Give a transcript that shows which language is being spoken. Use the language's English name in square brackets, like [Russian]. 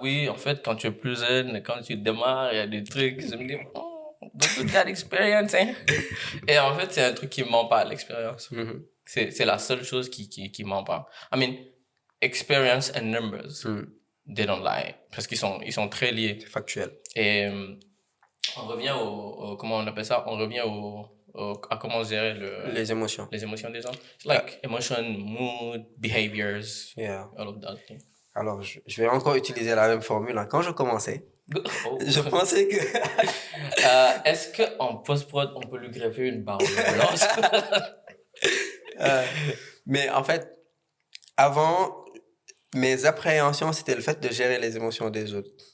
[French] Oui, en fait, quand tu es plus jeune, quand tu démarres, il y a des trucs. Je me dis, oh, donc [English] you got experience, [French] hein. Et en fait, c'est un truc qui ment pas, l'expérience. C'est la seule chose qui ment pas. [English] I mean, experience and numbers, they don't lie. [French] Parce qu'ils sont très liés. C'est factuel. Et on revient comment on appelle ça? On revient à comment gérer Les émotions. les émotions des gens. [English] It's like emotion, mood, behaviors, Yeah. all of that thing. [French] Alors, je vais encore utiliser la même formule. Hein. Quand je commençais, Oh. je pensais que... Est-ce qu'en post-prod, on peut lui greffer une barbe blanche? Mais en fait, avant, mes appréhensions, c'était le fait de gérer les émotions des autres.